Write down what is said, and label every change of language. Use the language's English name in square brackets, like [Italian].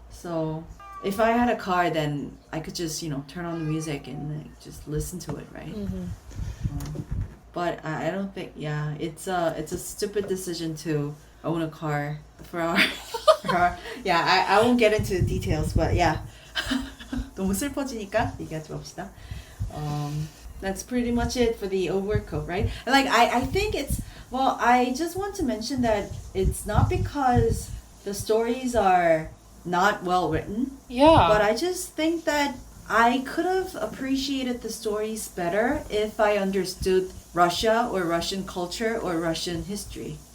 [English] So if I had a car, then I could just, turn on the music and like just listen to it, right? But I don't think, yeah, it's a stupid decision to own a car for our yeah, I won't get into the details, but yeah. [Korean] 너무 슬퍼지니까 얘기하지 맙시다. [English] That's pretty much it for the overcoat, right? Like I think I just want to mention that it's not because the stories are not well written, Yeah. but I just think that I could have appreciated the stories better if I understood Russia or Russian culture or Russian history.